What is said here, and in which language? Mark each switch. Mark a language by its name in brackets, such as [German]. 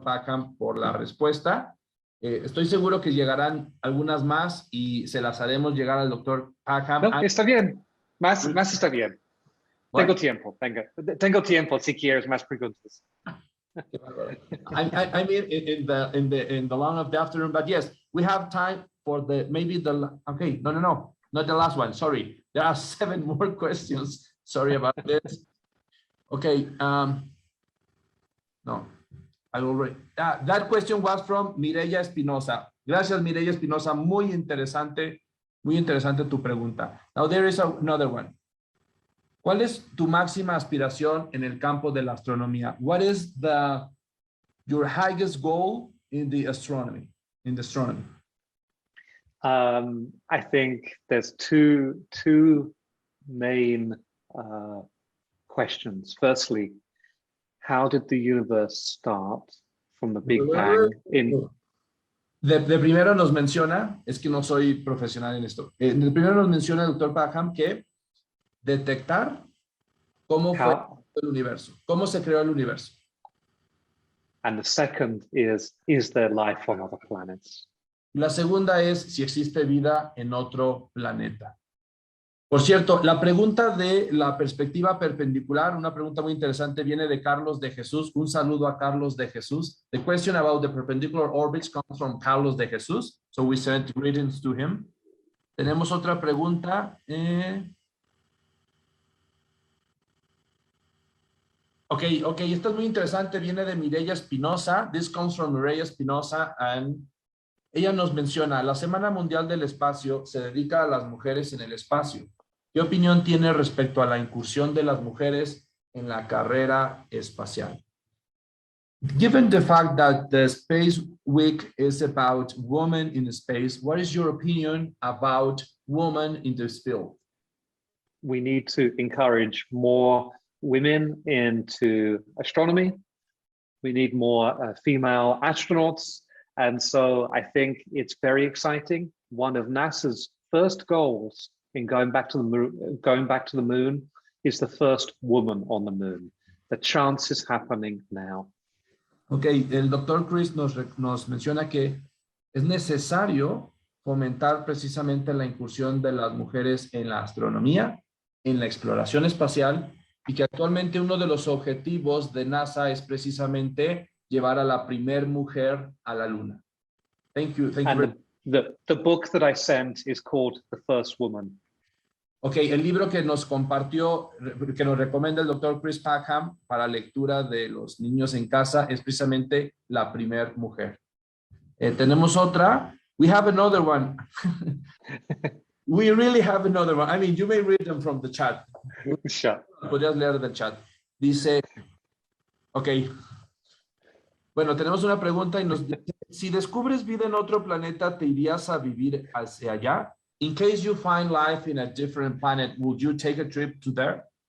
[Spanish] Packham, por la respuesta. Estoy seguro que llegarán algunas más y se las haremos llegar al Dr. Packham. No, está bien. Más está bien. [English] What? [Spanish] Tengo tiempo si quieres más preguntas. [English] I mean in the long of the afternoon, but yes, we have time for okay, no, not the last one, sorry. There are 7 more questions. Sorry about this. Okay, no, I already, that question was from Mireya Espinosa. [Spanish] Gracias, Mireya Espinosa, muy interesante tu pregunta. [English] Now there is another one. [Spanish] ¿Cuál es tu máxima aspiración en el campo de la astronomía? [English] What is your highest goal in the astronomy? I think there's two main questions. Firstly, how did the universe start from the Big Bang in... [Spanish] De primero nos menciona, es que no soy profesional en esto, de primero nos menciona el doctor Packham que detectar cómo fue el universo, cómo se creó el universo. [English] And the second is there life on other planets? [Spanish] La segunda es si existe vida en otro planeta. Por cierto, la pregunta de la perspectiva perpendicular, una pregunta muy interesante, viene de Carlos de Jesús. Un saludo a Carlos de Jesús. [English] The question about the perpendicular orbits comes from Carlos de Jesús. So we sent greetings to him. [Spanish] Tenemos otra pregunta. Ok, esta es muy interesante. Viene de Mireia Espinosa. [English] This comes from Mireia Espinosa and [Spanish] ella nos menciona, la Semana Mundial del Espacio se dedica a las mujeres en el espacio. ¿Qué opinión tiene respecto a la incursión de las mujeres en la carrera espacial? [English] Given the fact that the Space Week is about women in space, what is your opinion about women in this field? We need to encourage more women into astronomy. We need more female astronauts. And so I think it's very exciting. One of NASA's first goals in going back to the moon is the first woman on the moon. The chance is happening now. [Spanish] Okay, el doctor Chris nos menciona que es necesario fomentar precisamente la incursión de las mujeres en la astronomía, en la exploración espacial, y que actualmente uno de los objetivos de NASA es precisamente llevar a la primer mujer a la luna. [English] Thank you. And the book that I sent is called The First Woman. [Spanish] Ok, el libro que nos compartió, que nos recomienda el doctor Chris Packham para lectura de los niños en casa es precisamente La Primer Mujer. Tenemos otra. [English] We have another one. We really have another one. I mean, you may read them from the chat. Sure. [Spanish] Podrías leer del chat. Dice, ok. Bueno, tenemos una pregunta y nos dice, si descubres vida en otro planeta, ¿te irías a vivir hacia allá? [English] In case you find life in a different planet, would you take a trip to there?